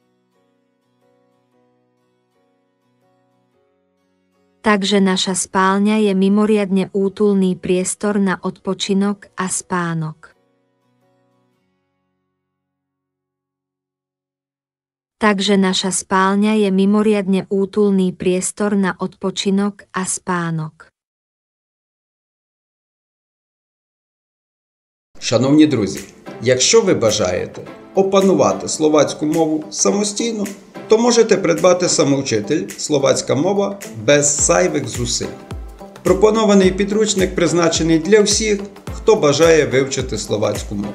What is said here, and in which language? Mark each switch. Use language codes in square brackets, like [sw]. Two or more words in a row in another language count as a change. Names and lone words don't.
[sk] Takže naša spálňa je mimoriadne útulný priestor na odpočinok a spánok. Takže naša spálňa je mimoriadne útulný priestor na odpočinok a spánok. [uk] Шановні друзі, якщо ви бажаєте опанувати словацьку мову самостійно, то можете придбати самоучитель «Словацька мова» без зайвих зусиль. Пропонований підручник призначений для всіх, хто бажає вивчити словацьку мову.